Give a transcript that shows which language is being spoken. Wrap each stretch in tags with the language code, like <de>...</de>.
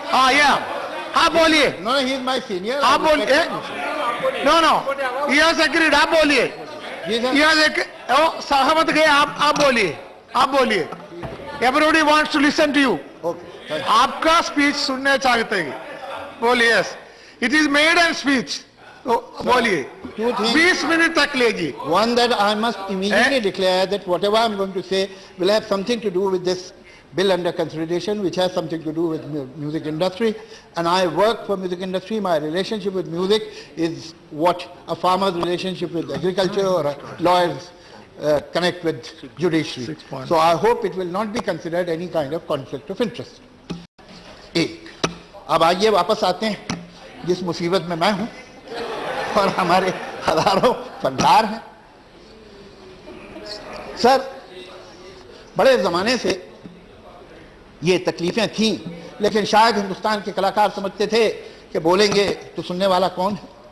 <en>Yeah.</en> <hi>आप बोलिए.</hi> <en>No, he is my senior.</en> <hi>आप बोलिए.</hi> <en>No. He has agreed. आप बोलिए. He has agreed.</en> <hi>सहमत गए. आप बोलिए.</hi> <en>Everybody wants to listen to you. Okay.</en> <hi>आपका स्पीच सुनने चाहते हैं. बोलिए.</hi> <en>Yes. It is maiden speech.</en> <hi>तो बोलिए. 20 मिनट तक लीजिए.</hi> <en>One, that I must immediately declare that whatever I am going to say will have something to do with this bill under consideration, which has something to do with music industry, and I work for music industry. My relationship with music is what a farmer's relationship with agriculture or a lawyer's connect with judiciary. So I hope it will not be considered any kind of conflict of interest.</en> <hi>एक, अब आइए वापस आते हैं जिस मुसीबत में मैं हूं और हमारे हजारों फनकार हैं. सर, बड़े जमाने से ये तकलीफें थीं, लेकिन शायद हिंदुस्तान के कलाकार समझते थे कि बोलेंगे तो सुनने वाला कौन है.</hi>